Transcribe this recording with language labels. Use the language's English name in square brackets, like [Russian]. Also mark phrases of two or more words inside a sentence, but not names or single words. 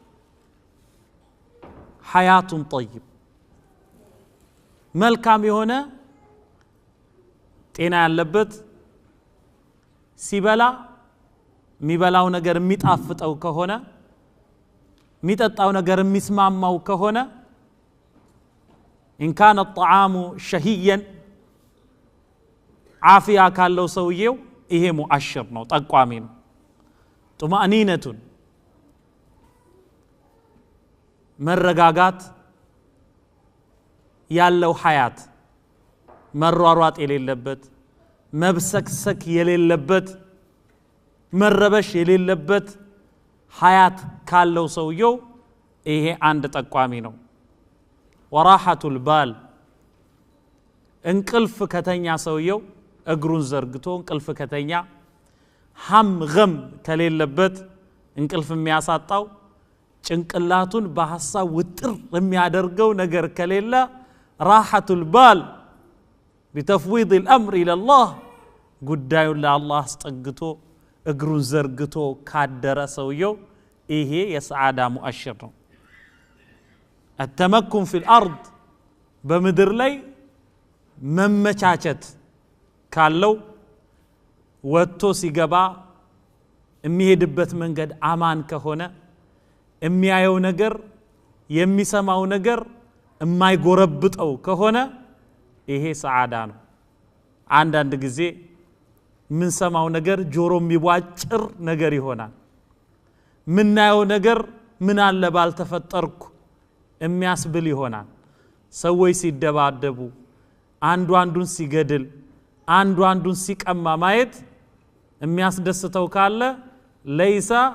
[Amharic] ሐያቱን طيب መልካም የሆነ ጤና ያለበት ሲበላ የሚበላው ነገር የሚጣፍጠው ከሆነ የሚጠጣው ነገር የሚስማማው ከሆነ [Arabic] إن كان الطعام شهيا عافية [Amharic] ካለው ሰውየው ይሄ ሙአሽር ነው ጠቋሚ ነው طمأنينة መረጋጋት ያለው ሐያት መሯሯጥ የሌለበት መብሰክሰክ የሌለበት መረበሽ የሌለበት ሐያት ካለው ሰውየው ይሄ አንድ ጠቋሚ ነው [Arabic] وراحة البال [Amharic] እንቅልፍ ከተኛ ሰውየው እግሩን ዘርግቶ እንቅልፍ ከተኛ [Arabic] هم غم [Amharic] ከሌለበት እንቅልፍ የሚያሳጣው ጭንቅላቱን በሐሳብ ውጥር የሚያደርገው ነገር ከሌለ [Arabic] راحة البال بتفويض الأمر إلى الله [Amharic] ጉዳዩን ለአላህ አስጠግቶ እግሩን ዘርግቶ ካደረ ሰውየው ይሄ የሰዓዳ ሙአሽር ነው [Arabic] التمكن في الأرض [Amharic] በምድር ላይ መመቻቸት ካለው ወጥቶ ሲገባ የሚሄድበት መንገድ አማን ከሆነ የሚያየው ነገር የሚሰማው ነገር የማይጎረብጠው ከሆነ ይሄ ሰዓዳ ነው አንዳንድ ጊዜ ምን ሰማው ነገር ጆሮ የሚቧጭር ነገር ይሆናል ምናየው ነገር ምን አለ ባልተፈጠርኩ የሚያስብል ይሆናል ሰዎች ሲደባደቡ አንዱ አንዱን ሲገድል አንዱ አንዱን ሲቀማ ማየት የሚያስደስተው ካለ ለይሳ